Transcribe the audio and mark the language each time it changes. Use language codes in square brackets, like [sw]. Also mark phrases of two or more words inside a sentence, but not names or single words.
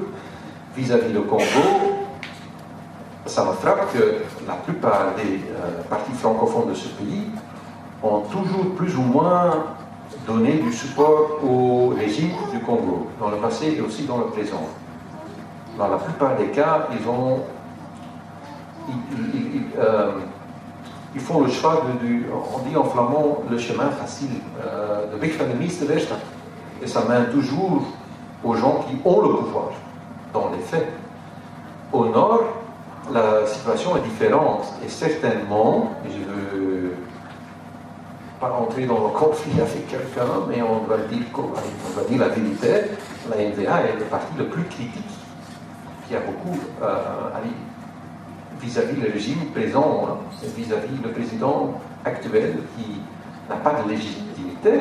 [fr] Vis-à-vis du Congo, ça me frappe que la plupart des partis francophones de ce pays ont toujours plus ou moins donné du support au régime du Congo, dans le passé et aussi dans le présent. Dans la plupart des cas, ils font le choix on dit en flamand, le chemin facile, [nl] de weg van de meeste weerstand. [fr] Et ça mène toujours aux gens qui ont le pouvoir, dans les faits. Au nord, la situation est différente, et certainement, et je ne veux pas entrer dans le conflit avec quelqu'un, mais on doit dire la vérité, la NVA est le parti le plus critique, qui a beaucoup vis-à-vis le régime présent, vis-à-vis le président actuel qui n'a pas de légitimité.